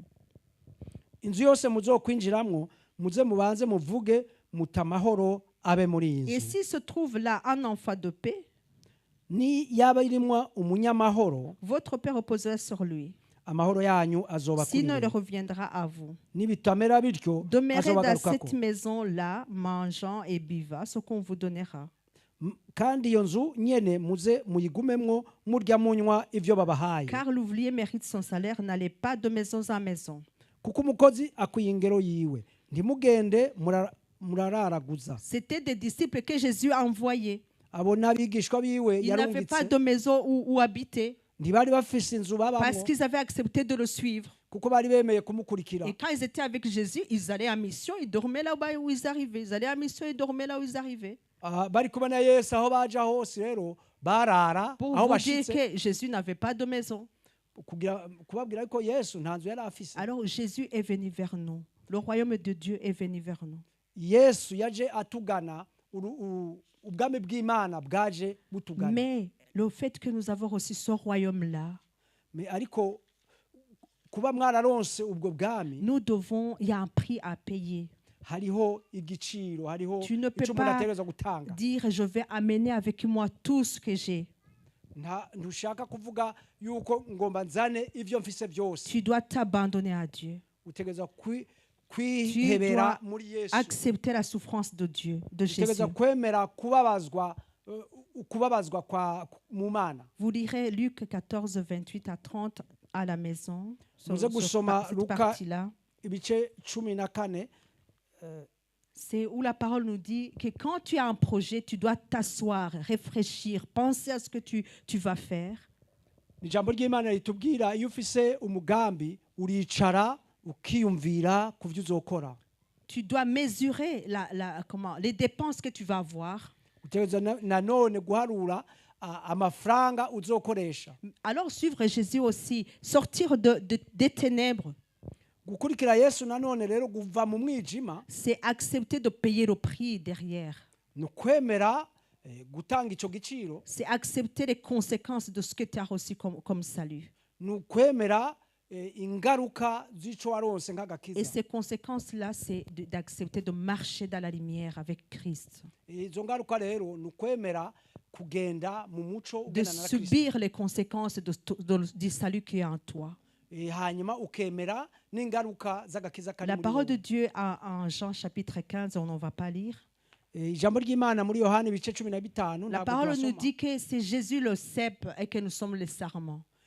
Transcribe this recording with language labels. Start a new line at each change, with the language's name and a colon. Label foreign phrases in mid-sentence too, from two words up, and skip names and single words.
French: Et si se trouve là un enfant de paix, votre paix reposera sur lui. Sinon, il reviendra à vous. Demeurez dans cette maison-là, mangeant et buvant ce qu'on vous donnera.
Rundi: kandi iyo nzu nyene muze muyigumemwo murya munywa ivyo babahaye.
French: Car l'ouvrier mérite son salaire, n'allez pas de maison en maison.
Rundi: Kuko umukozi akwiye ingero yiwe, ntimugende murararaguza.
French: C'était des disciples que Jésus a envoyés.
Rundi: Abo n'abigishwa biwe
French: Ils n'avaient pas de maison où habiter.
Rundi: Ntibari bafise inzu babamo.
French: Parce qu'ils avaient accepté de le suivre.
Rundi: Kuko bari bemeye kumukurikira.
French: Et quand ils étaient avec Jésus, ils allaient en mission, ils dormaient là où ils arrivaient. Ils allaient en mission, ils dormaient là où ils arrivaient.
Rundi: Bari kumwe na Yesu aho baja hose rero barara
French: pour
Rundi: aho
French: vous dire
Rundi: bashitse.
French: que Jésus n'avait pas de maison.
Rundi: Kubabwira ko Yesu nta nzu yari afise.
French: Alors Jésus est venu vers nous. Le royaume de Dieu est venu vers nous.
Rundi: Yesu yaje atugana, ubwami bw'Imana bwaje butugana.
French: Mais le fait que nous avons reçu ce royaume-là,
Rundi: mais ariko kuba mwararonse ubwo bwami,
French: nous devons, il y a un prix à payer.
Rundi: Hariho igiciro, hariho
French: tu ne peux pas dire je vais amener avec moi tout ce que j'ai.
Rundi: Ntushaka kuvuga yuko ngomba nzane ivyo mfise byose.
French: Tu dois t'abandonner à Dieu.
Rundi: Utegeza
French: tu dois accepter la souffrance de Dieu, de Jésus. Vous lirez Luc 14, 28 à 30 à la maison. Cette partie-là. C'est où la parole nous dit que quand tu as un projet, tu dois t'asseoir, réfléchir, penser à ce que tu vas faire.
Rundi: Ijambo ry'Imana ritubwira iyo ufise umugambi uricara ukiyumvira kuvyo uzokora.
French: Tu dois mesurer les dépenses que tu vas avoir.
Rundi: Nanone guharura amafaranga uzokoresha.
French: Alors suivre Jésus aussi, sortir des ténèbres.
Rundi: Gukurikira Yesu nanone rero kuva mu mwijima.
French: C'est accepter de payer le prix derrière.
Rundi: Nukwemera gutanga ico giciro.
French: C'est accepter les conséquences de ce que tu as reçu comme salut.
Rundi: Nukwemera ingaruka zico waronse nk'agakiza.
French: Et ces conséquences-là, c'est d'accepter de marcher dans la lumière avec Christ.
Rundi: Izo ngaruka rero nukwemera kugenda mu muco
French: de subir les conséquences du salut qui est en toi. La parole de Dieu en Jean chapitre 15, on n'en va pas lire. La parole nous dit que c'est Jésus le cep et que nous sommes les sarments.